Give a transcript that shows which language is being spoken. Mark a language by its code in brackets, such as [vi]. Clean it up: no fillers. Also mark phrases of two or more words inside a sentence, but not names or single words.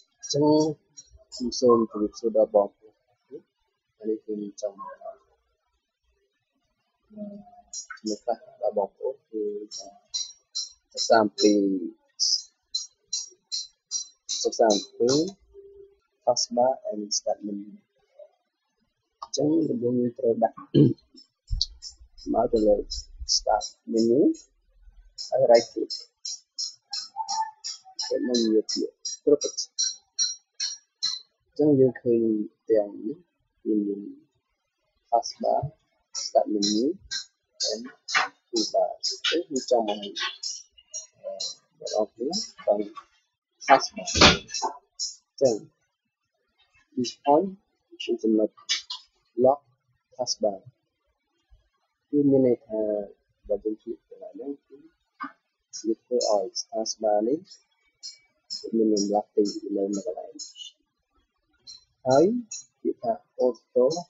[km] ចឹងខ្ញុំសូមជម្រាបសួរដល់បងប្អូនហើយនេះគឺចង់ជំរាបដល់បងប្អូនគឺសិក្សាអំពី [en] taskbar and start menu [km] ចឹងដំបូងយើងត្រូវដាក់មកទៅលើ [en] start menu [km] ហើយ [en] right click [km] ទៅនឹងវាជា property ចឹងយើងឃើញទាំងនេះគឺមាន taskbar [en] start menu and toolbar [km] គឺវាចង់មកបងប្អូនbằng taskbar ចឹង [en] this point [km] គឺចំណុច [en] lock taskbar [km] គឺមានន័យថាបើយើងគិតទៅហ្នឹងគឺវាធ្វើឲ្យ taskbar នេះមានលំដាប់ទីនៅកន្លែងហើយគេថា auto